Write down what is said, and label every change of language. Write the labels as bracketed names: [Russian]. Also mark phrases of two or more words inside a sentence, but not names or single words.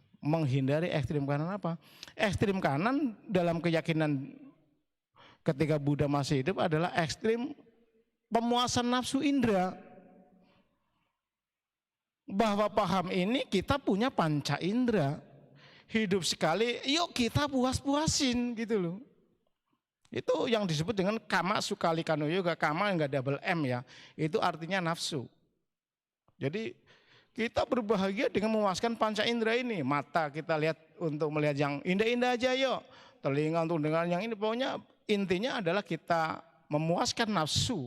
[Indonesian] Menghindari ekstrim kanan apa? Ekstrim kanan dalam keyakinan ketika Buddha masih hidup adalah ekstrim pemuasan nafsu indera. Bahwa paham ini kita punya panca indera. Hidup sekali, yuk kita puas-puasin gitu loh. Itu yang disebut dengan [Pali] kama sukali kano yoga. [Indonesian] Kama enggak double M ya. Itu artinya nafsu. Jadi kita berbahagia dengan memuaskan panca indera ini. Mata kita lihat untuk melihat yang indah-indah aja yuk. Telinga untuk dengar yang ini. Pokoknya intinya adalah kita memuaskan nafsu.